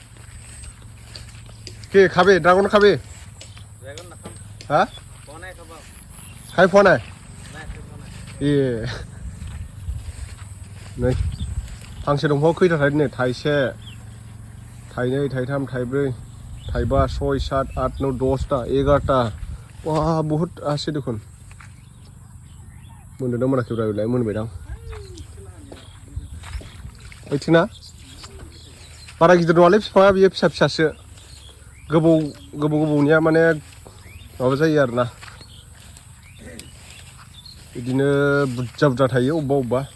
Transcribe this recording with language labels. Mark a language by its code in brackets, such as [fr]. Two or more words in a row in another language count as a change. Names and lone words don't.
[brx] के खाबे ड्रागन खाबे हा खाय फवा नाय ए नै फांसे दंफाङाव खैथा थायदों नै थाइसे थाइनै थाइथाम थाइब्रै थाइबा सय सात आठ नौ 10टा 11टा बा [as] বহুত আছে দেখুন [brx] मोनदोंना मोनाखैब्रा बेलाय मोनबायदां ओइथिंना बारा गिदिर नङालै बिफाङा बियो फिसा फिसासो गोबौनिया माने माबा जायो आरोना बिदिनो बुरजा थायो अबेबा